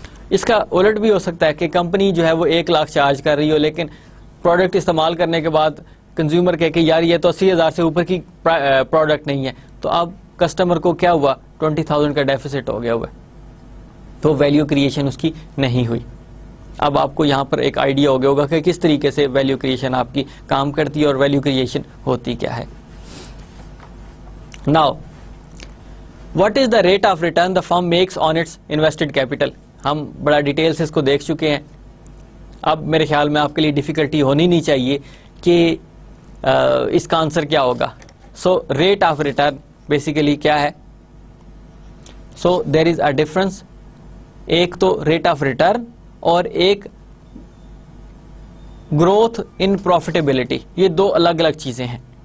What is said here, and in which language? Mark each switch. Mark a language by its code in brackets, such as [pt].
[ur] اس کا الٹ بھی ہو سکتا ہے کہ کمپنی جو ہے وہ 1 لاکھ چارج کر رہی ہو, لیکن پروڈکٹ استعمال کرنے کے بعد کنزیومر کہے کہ یار یہ تو 80,000 سے اوپر کی پروڈکٹ نہیں ہے, تو اب کسٹمر کو کیا ہوا, 20,000 کا ڈیفیسٹ ہو گیا ہوا, تو ویلیو کریشن اس کی نہیں ہوئی. اب آپ کو یہاں پر ایک آئیڈیا ہو گیا ہوگا کہ کس طریقے سے ویلیو کریشن آپ کی کام کرتی ہے اور ویلیو کریشن ہوتی کیا ہے. [en] Now what is the rate of return the firm makes on its invested capital. [ur] ہم بڑا ڈیٹیل سے اس کو دیکھ چکے ہیں. اب میرے خیال میں آپ کے لیے ڈیفیکلٹی ہونی نہیں چاہیے کہ اس کا آنسر کیا ہوگا. سو ریٹ آف ریٹرن بیسیکلی کیا ہے. [en] so there is a difference, [ur] ایک تو ریٹ آف ریٹرن اور ایک گروتھ ان پروفیٹیبلٹی, یہ دو الگ الگ چیزیں ہیں.